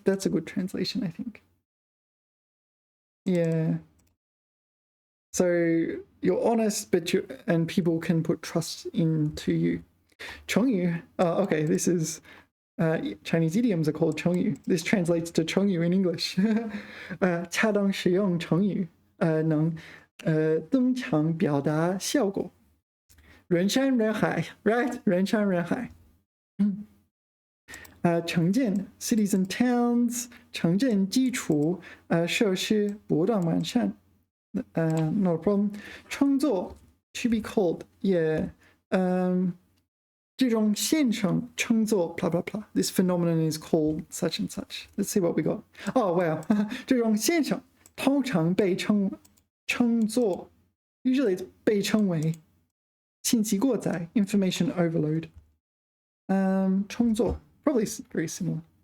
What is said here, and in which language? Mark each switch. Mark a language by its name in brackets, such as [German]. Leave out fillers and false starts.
[English] That's a good translation, I think. Yeah. So you're honest, and people can put trust into you. 成语, okay, this is Chinese idioms are called 成语. This translates to 成语 in English. [Chinese] 恰当使用成语能增强表达效果. 人山人海, right? 人山人海. 城建 [English] cities and towns, [Chinese] 城镇基础设施不断完善. [English] No problem. 称作 to be called, yeah. [Chinese] 这种现象称作 [English] blah blah blah. This phenomenon is called such and such. Let's see what we got. Oh wow. [Chinese] 这种现象通常被称作 [English] usually it's [Chinese] 被称为信息过载 [English] information overload. 称作 probably very similar.